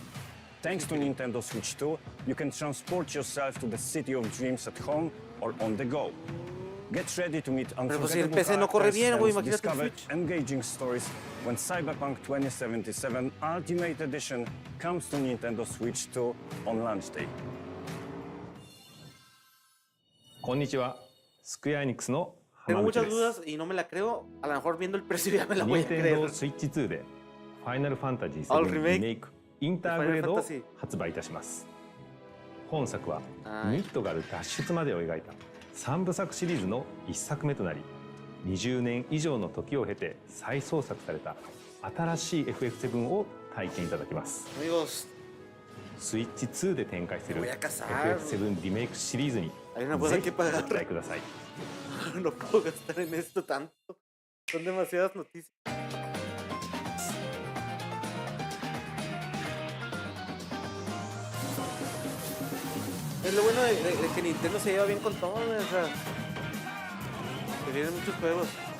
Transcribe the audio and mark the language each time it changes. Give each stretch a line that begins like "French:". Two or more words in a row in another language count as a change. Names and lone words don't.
English: Thanks to Nintendo Switch 2, you can transport yourself to the city of dreams at home or on the go. Get ready to meet unforgettable characters and discover engaging stories when Cyberpunk 2077 Ultimate Edition comes to Nintendo Switch 2 on launch day.
Japanese: こんにちは。スクエアエニックスの
Spanish: Tengo muchas dudas y no me la creo. A lo mejor viendo el precio ya me la voy a creer.
Japanese: Nintendo Switch 2でファイナルファンタジー7リメイクインターグレードを発売いたします。本作はミッドガル脱出までを描いた3部作シリーズの1作目となり、20年以上の時を経て再創作された新しい FF7 を体験いただきます。スイッチ2で展開する FF7 リメイクシリーズにぜひご期待ください。
Spanish: No puedo gastar en esto tanto. Son demasiadas noticias. Es lo bueno de que Nintendo se lleva bien con todo, o sea, que vienen muchos juegos.